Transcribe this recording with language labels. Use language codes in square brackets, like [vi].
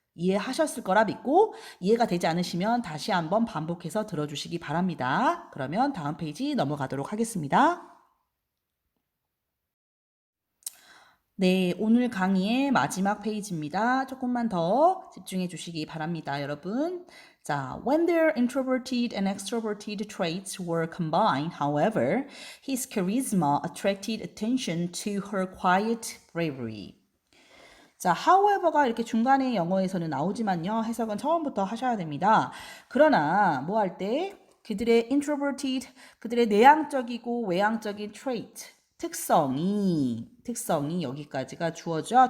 [ko] 이해하셨을 거라 믿고 이해가 되지 않으시면 다시 한번 반복해서 들어주시기 바랍니다. 그러면 다음 페이지 넘어가도록 하겠습니다. 네, 오늘 강의의 마지막 페이지입니다. 조금만 더 집중해 주시기 바랍니다, 여러분. [en] 자, when their introverted and extroverted traits were combined, however, his charisma attracted attention to her quiet bravery. [ko] 자, however가 이렇게 중간에 영어에서는 나오지만요. 해석은 처음부터 하셔야 됩니다. 그러나 뭐 할 때 그들의 introverted, 그들의 내향적이고 외향적인 trait, 특성이 여기까지가 주어죠.